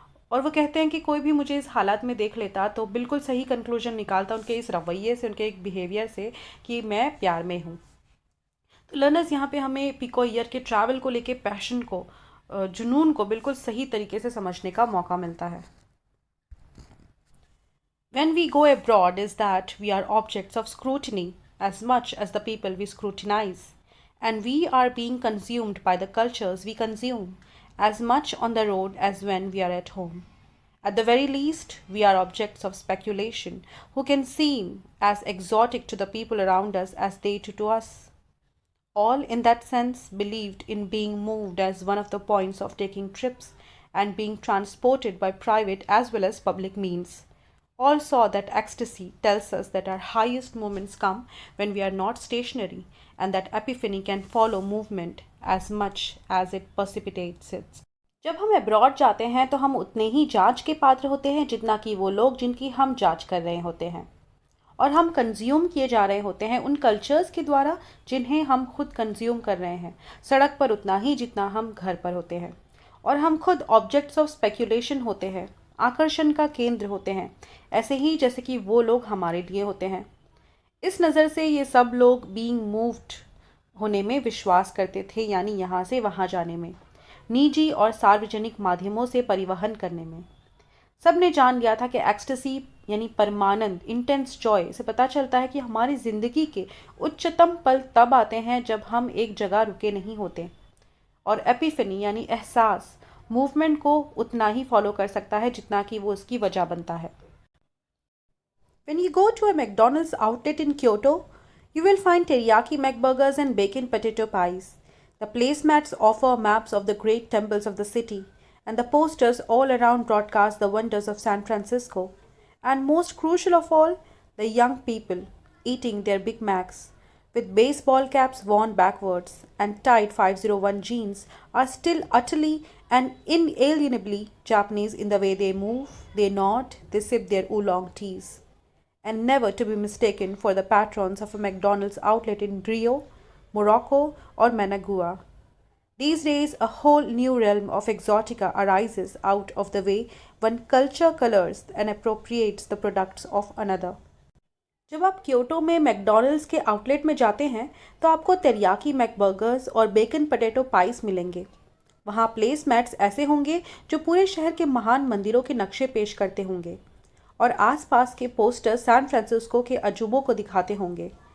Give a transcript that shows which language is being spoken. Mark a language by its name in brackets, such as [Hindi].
[Hindi] और वो कहते हैं कि कोई भी मुझे इस हालत में देख लेता तो बिल्कुल सही कंक्लूजन निकालता उनके इस रवैये से, उनके एक बिहेवियर से, कि मैं प्यार में हूँ। तो लर्नर्स यहाँ पे हमें पिको ईयर के ट्रैवल को लेके पैशन को, जुनून को बिल्कुल सही तरीके से समझने का मौका मिलता है। [English] When we go abroad is that we are objects of scrutiny as much as the people we scrutinize, and we are being consumed by the cultures we consume as much on the road as when we are at home. At the very least, we are objects of speculation who can seem as exotic to the people around us as they to us. All, in that sense, believed in being moved as one of the points of taking trips and being transported by private as well as public means. All saw that ecstasy tells us that our highest moments come when we are not stationary, and that epiphany can follow movement as much as it precipitates it. [Hindi] जब हम abroad जाते हैं तो हम उतने ही जांच के पात्र होते हैं जितना कि वो लोग जिनकी हम जांच कर रहे होते हैं, और हम कंज्यूम किए जा रहे होते हैं उन कल्चर्स के द्वारा जिन्हें हम खुद कंज्यूम कर रहे हैं, सड़क पर उतना ही जितना हम घर पर होते हैं। और हम खुद [English] objects of speculation [Hindi] होते हैं, आकर्षण का केंद्र होते हैं, ऐसे ही जैसे कि वो लोग हमारे लिए होते हैं। इस नज़र से ये सब लोग [English] being moved [Hindi] होने में विश्वास करते थे, यानी यहाँ से वहाँ जाने में, निजी और सार्वजनिक माध्यमों से परिवहन करने में। सब ने जान लिया था कि एक्सटेसी यानी परमानंद, इंटेंस जॉय से पता चलता है कि हमारी ज़िंदगी के उच्चतम पल तब आते हैं जब हम एक जगह रुके नहीं होते, और एपिफनी यानी एहसास मूवमेंट को उतना ही फॉलो कर सकता है जितना कि वो उसकी वजह बनता है। [English] When you go to a McDonald's outlet in Kyoto, you will find teriyaki McBurgers and bacon potato pies. The placemats offer maps of the great temples of the city, and the posters all around broadcast the wonders of San Francisco. And most crucial of all, the young people eating their Big Macs with baseball caps worn backwards and tight 501 jeans are still utterly and inalienably Japanese in the way they move, they nod, they sip their oolong teas, and never to be mistaken for the patrons of a McDonald's outlet in Rio, Morocco, or Managua. These days, a whole new realm of exotica arises out of the way one culture colors and appropriates the products of another. [Hindi] जब आप Kyoto में McDonald's के outlet में जाते हैं तो आपको teriyaki मैकबर्गर्स और बेकन पोटैटो पाइस मिलेंगे। वहाँ प्लेस मैट्स ऐसे होंगे जो पूरे शहर के महान मंदिरों के नक्शे पेश करते होंगे, और आसपास के पोस्टर सैन फ्रांसिस्को के अजूबों को दिखाते होंगे।